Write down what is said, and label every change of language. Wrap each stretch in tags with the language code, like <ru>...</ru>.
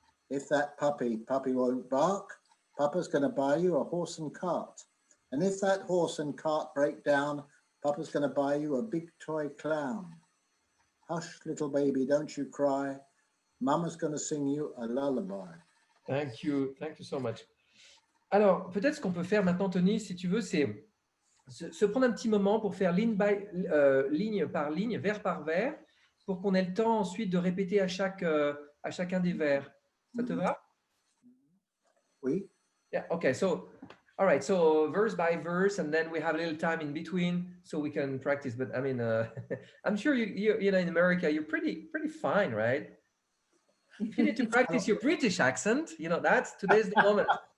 <en>If that puppy won't bark, Papa's going to buy you a horse and cart. And if that horse and cart break down, Papa's going to buy you a big toy clown. Hush, little baby, don't you cry. Mama's going to sing you a lullaby. Thank you so much.</en> <fr>Alors, peut-être ce qu'on peut faire maintenant, Tony, si tu veux, c'est se prendre un petit moment pour faire ligne par ligne, vers par vers, pour qu'on ait le temps ensuite de répéter à chacun des vers. Ça te va? Oui.</fr> <en>Yeah, okay. So, all right. So verse by verse, and then we have a little time in between so we can practice. But I mean, I'm sure you know, in America, you're pretty fine, right? If you need to practice your British accent, you know, today's the moment.</en>